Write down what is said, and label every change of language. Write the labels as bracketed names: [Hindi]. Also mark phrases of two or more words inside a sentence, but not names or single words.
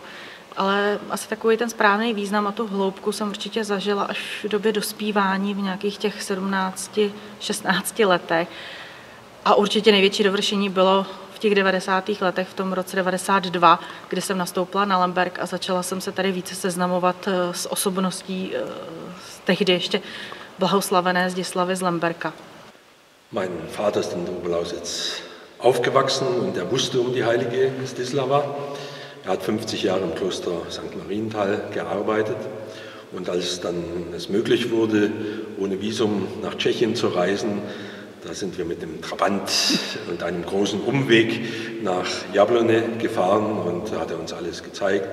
[Czech] Ale asi takový ten správný význam a tu hloubku jsem určitě zažila až v době dospívání v nějakých těch 17-16 letech. A určitě největší dovršení bylo v těch 90. letech, v tom roce 92, kdy jsem nastoupila na Lemberk a začala jsem se tady více seznamovat s osobností tehdy ještě blahoslavené Zdislavy z Lemberka. [German] Mein Vater ist in der Oberlausitz aufgewachsen und er wusste um die heilige Zdislava. Er hat 50 Jahre im Kloster St. Marienthal gearbeitet und als dann es möglich wurde, ohne Visum nach Tschechien zu reisen, da sind wir mit dem Trabant und einem großen Umweg nach Jablone gefahren und da hat er uns alles gezeigt.